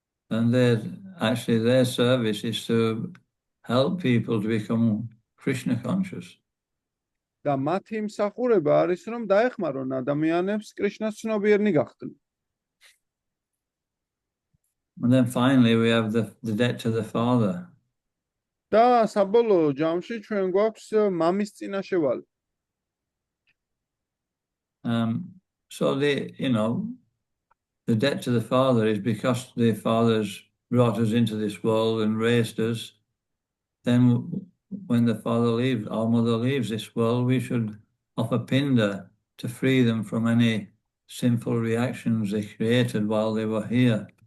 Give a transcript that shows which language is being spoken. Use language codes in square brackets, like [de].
[en] And their service is to help people to become Krishna conscious. [ka] და მათი მსახურება არის რომ დაეხმარონ ადამიანებს კრიშნას ცნობიერნი გახდნენ. [en] And then finally we have the debt to the father. [ka] და საბოლოო ჯამში ჩვენ გვაქვს მამის წინაშევალი. [en] So the debt to the father is because the fathers brought us into this world and raised us. Then when the father leaves, our mother leaves this world, we should offer pinda to free them from any sinful reactions they created while they were here.